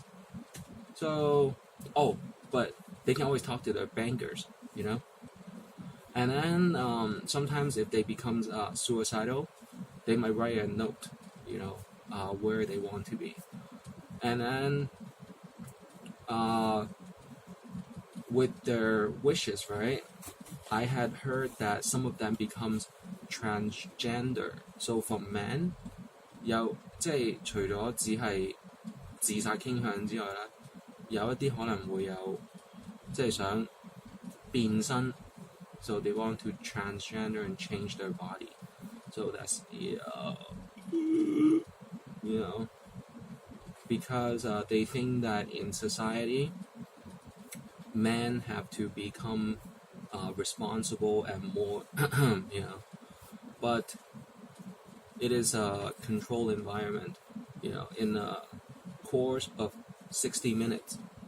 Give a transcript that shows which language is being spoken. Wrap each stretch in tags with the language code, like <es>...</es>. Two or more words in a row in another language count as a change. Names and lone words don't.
<en>So, but they can always talk to their bankers, And then sometimes if they become suicidal, they might write a note, where they want to be. And then with their wishes, right? I had heard that some of them becomes transgender. So for men,</en> <yue>即係除咗只係自殺傾向之外咧，有一啲可能會有即係想變身</yue> <en>so they want to transgender and change their body. So that's because they think that in society, men have to become responsible and more, but it is a controlled environment, in a course of 60 minutes.</en>